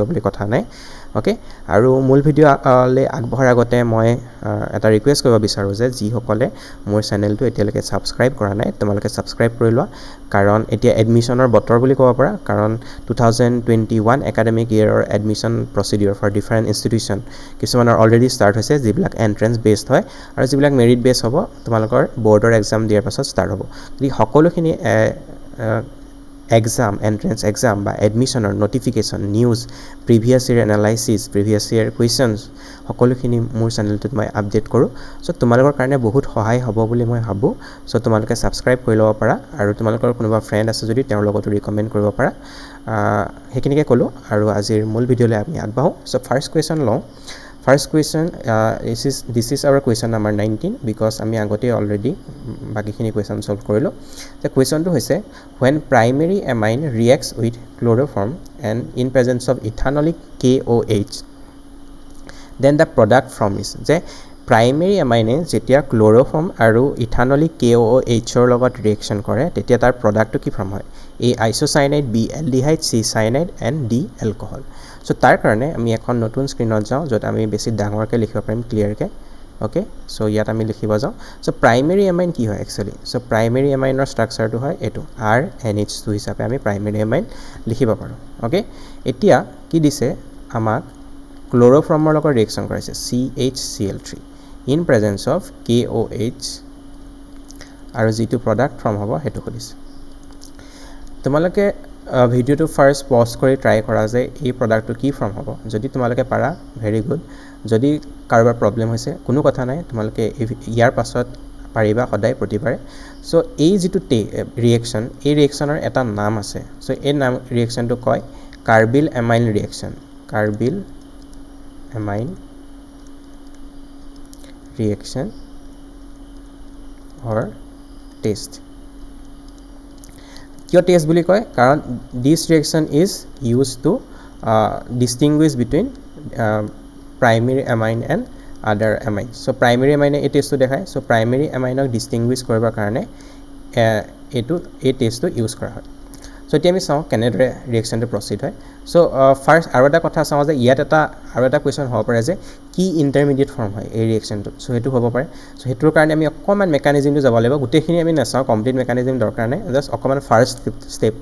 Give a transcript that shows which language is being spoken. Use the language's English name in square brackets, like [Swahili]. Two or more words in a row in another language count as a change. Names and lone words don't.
[Assamese] বুলি কথা নাই ওকে আৰু মূল ভিডিও লে আগবঢ়াৰ আগতে মই এটা ৰিকুৱেষ্ট কৰিব বিচাৰো যে যি সকলে মোৰ চেনেলটো এতিয়ালৈকে সাবস্ক্ৰাইব কৰা নাই তোমালোকে সাবস্ক্ৰাইব কৰি লোৱা কাৰণ এতিয়া এডমিশনৰ বতৰ বুলি ক'ব পাৰা কাৰণ 2021 [English] academic yearৰ admission procedure for different institution [Assamese] কিছুমানৰ [English] already start [Assamese] হৈছে যিবিলাক [English] entrance based [Assamese] হয় আৰু যিবিলাক [English] merit base [Assamese] হ'ব তোমালোকৰ [English] boardৰ exam [Assamese] দিয়াৰ পাছত ষ্টাৰ্ট হ'ব গতি সকলোখিনি [English] exam entrance exam [Assamese] বা [English] admissioner notification news previous year analysis previous year questions [Assamese] সকলোখিনি মোৰ চেনেলটোত মই আপডেট কৰো সো তোমালোকৰ কাৰণে বহুত সহায় হ'ব বুলি মই ভাবো সো তোমালোকে সাবস্ক্ৰাইব কৰি লব পাৰা আৰু তোমালোকৰ কোনোবা ফ্ৰেণ্ড আছে যদি তেওঁৰ লগতো ৰিকমেন্ড কৰিব পাৰা হেকিনিকে কলো আৰু আজিৰ মূল ভিডিওলৈ আমি আগবাঢ়ো সো [English] first question [Assamese] লওঁ First [English] question, this is our question number 19 because [Assamese] আমি আগতে already বাকিখিনি question solve কৰিলো [English] the question to হৈছে when primary amine reacts with chloroform and in presence of ethanolic KOH then the product from is [Assamese] যে primary amine যেতিয়া chloroform আৰু ethanolic KOH ৰ লগত reaction কৰে তেতিয়া তাৰ product কি ফৰ্ম হয় [English] A isocyanide B aldehyde C cyanide and D alcohol [Assamese] So তাৰ কাৰণে আমি এখন নতুন স্ক্ৰিনত যাও যত আমি বেছি ডাঙৰকে লিখিব পাৰিম ক্লিয়াৰকে [English] okay so [Assamese] ইয়াত আমি লিখিব যাও [English] so primary amine [Assamese] কি হয় [English] actually so primary amineৰ structureটো [Assamese] হয় এটো RNH2 হিচাপে আমি [English] primary amine [Assamese] লিখিব পাৰো ওকে এতিয়া কি দিছে আমাক ক্লোৰোফৰ্মৰ লগত ৰিঅ্যাকচন কৰাইছে [English] CHCl3 in presence of KOH [Assamese] আৰু যেটো প্ৰডাক্ট ফৰ্ম হ'ব হেতু খুদিছে তোমালোকে ভিডিওটো [English] first pause [Assamese] কৰি ট্ৰাই কৰা যে এই প্ৰডাক্টটো কি ফৰ্ম হ'ব যদি তোমালোকে পাৰা [English] very good [Assamese] যদি কাৰোবাৰ প্ৰবলেম হৈছে কোনো কথা নাই তোমালোকে ইয়াৰ পাছত পাৰিবা সদায় প্ৰতিবাৰে সো এই যেটো ৰিঅ্যাকচন এই ৰিঅ্যাকচনৰ এটা নাম আছে সো এই নাম ৰিঅ্যাকচনটো কয় [English] carbyl amine reaction carbyl amine reaction or test [Assamese] কিয় টেষ্ট বুলি কয় কাৰণ [English] this reaction is used to distinguish between primary amine and other amine so primary amine [Assamese] এই টেষ্টটো দেখায় [English] so primary amine [Assamese] ক distinguish কৰিবৰ কাৰণে এই টেষ্টটো ইউজ কৰা হয় so এতিয়া আমি চাও কেনেদৰে ৰিঅ্যাকচনটো প্ৰসিড হয় so ফাৰ্স্ট আৰু এটা কথা চাও যে ইয়াত আৰু এটা কোৱেশ্চন হ'ব পাৰে যে কি [English] intermediate form [Assamese] হয় এই ৰিঅ্যাকচনটো so হেতু হ'ব পাৰে so হেতুৰ কাৰণে আমি অকমান মেকানিজমটো যাব লাগিব গুটেখিনি আমি নাচাও [English] complete mechanism [Assamese] দৰকাৰ নাই [English] just অকমান first stepটো